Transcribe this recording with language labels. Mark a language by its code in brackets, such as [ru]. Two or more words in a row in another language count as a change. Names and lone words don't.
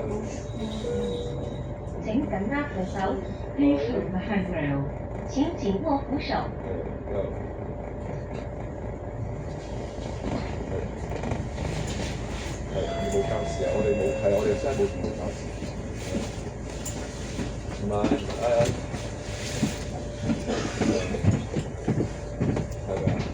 [yue] 請緊握扶手 ， [en] Please hold the handrail。 [yue] 請緊握扶手。冇教士啊！我哋真係冇冇教士。唔係，係咪啊？